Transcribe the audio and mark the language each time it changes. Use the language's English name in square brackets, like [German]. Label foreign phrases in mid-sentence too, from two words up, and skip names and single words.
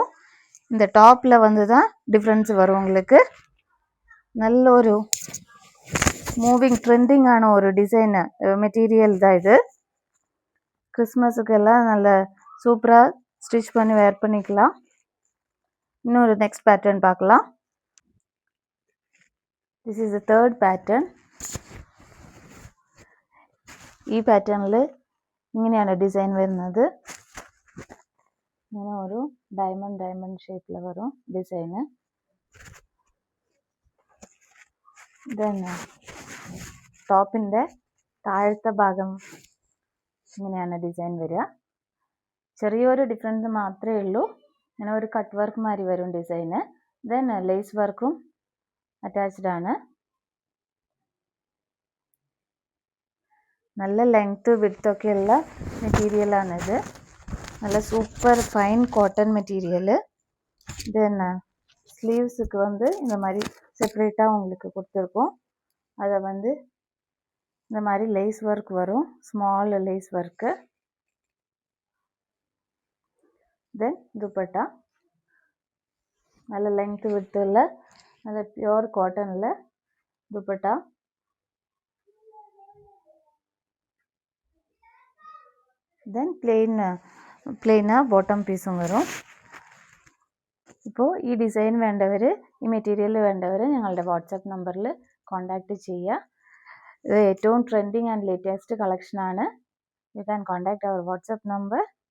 [Tamil] இந்த டாப்பில் வந்து தான் டிஃப்ரென்ஸ் வரும். உங்களுக்கு நல்ல ஒரு ட்ரெண்டிங்கான ஒரு [English] design material [Tamil] தான் இது. கிறிஸ்மஸுக்கெல்லாம் நல்ல சூப்பராக ஸ்டிச் பண்ணி வேர் பண்ணிக்கலாம். இன்னொரு [English] next pattern [Tamil] பார்க்கலாம். [English] This is the third pattern. [Malayalam] ഈ പാറ്റേണിൽ ഇങ്ങനെയാണ് ഡിസൈൻ വരുന്നത്. ഇങ്ങനെ ഒരു [English] diamond shape [Malayalam] വരും ഡിസൈന്. ദെൻ ടോപ്പിൻ്റെ താഴത്തെ ഭാഗം ഇങ്ങനെയാണ് ഡിസൈൻ വരിക. ചെറിയൊരു ഡിഫറൻസ് മാത്രമേ ഉള്ളൂ. ഇങ്ങനെ ഒരു [English] cut work [Malayalam] മാതിരി വരും ഡിസൈന്. ദെൻ [English] lace work attached [Malayalam] ആണ്. നല്ല ലെങ്ത്ത് വിഡ്ത്തൊക്കെയുള്ള മെറ്റീരിയലാണിത്. [Tamil] நல்ல [English] super fine cotton material. [Tamil] தென் ஸ்லீவ்ஸுக்கு வந்து இந்த மாதிரி செப்பரேட்டாக உங்களுக்கு கொடுத்துருக்கோம். அதை வந்து இந்த மாதிரி [English] lace work [Tamil] வரும். [English] small lace work. [Tamil] தென் துப்பட்டா நல்ல [English] length width [Tamil] நல்ல [English] pure cotton [Tamil] துப்பட்டா. [Malayalam] தென் പ്ലെയിനാ [English] bottom piece [Malayalam] വരും. ഇപ്പോൾ ഈ ഡിസൈൻ വേണ്ടവർ, ഈ മെറ്റീരിയൽ വേണ്ടവർ ഞങ്ങളുടെ [English] WhatsApp number contact [Malayalam] ചെയ്യുക. ഇത് ഏറ്റവും [English] trending and latest collection. You can contact our WhatsApp number.